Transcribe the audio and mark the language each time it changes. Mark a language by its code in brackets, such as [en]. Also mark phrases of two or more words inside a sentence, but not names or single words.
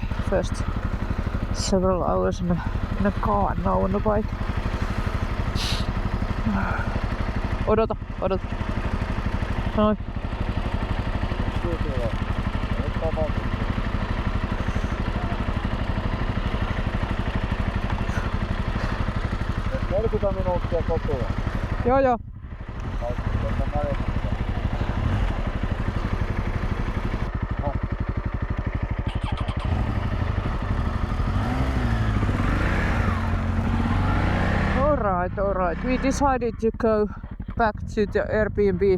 [en] First several hours in a car, and now on the bike. [fi] Odota. Noin. Minuuttia kotoa. Joo. [en] Alright. We decided to go back to the Airbnb.